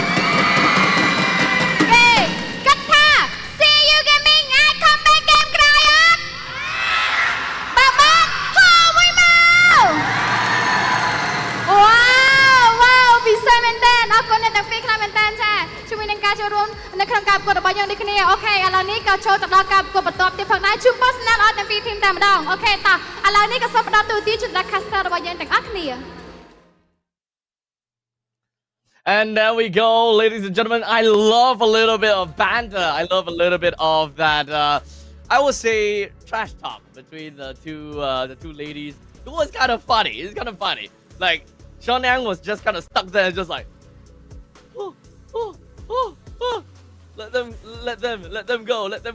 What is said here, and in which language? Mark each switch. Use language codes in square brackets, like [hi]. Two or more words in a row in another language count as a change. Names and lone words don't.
[km] គេគិតថា CU Gaming អាច comeback ហ្គេមក្រោយអត់បបានហោមួយមកវ៉ាវពិសេសមែនតើអរគុណអ្នកទាំងពីរខ្លាំងមែនតើចាជាមួយនឹងការចូលរួមនៅក្នុងការប្រកួតរបស់យើងដូចគ្នាអូខេឥឡូវនេះក៏ចូលទៅដល់ការប្រកួតបន្តទៀតផងដែរជួប personal អត់ទាំងពីរធីមតែម្ដងអូខេតាឥឡូវនេះក៏សូមផ្ដល់ទូទីជូនដល់ caster របស់យើងទាំងអស់គ្នា [en] And there we go, ladies and gentlemen. I love a little bit of banter. I love a little bit of that. I would say trash talk between the two ladies. It was kind of funny. It's kind of funny. Like Sean Yang was just kind of stuck there, just like, let them go.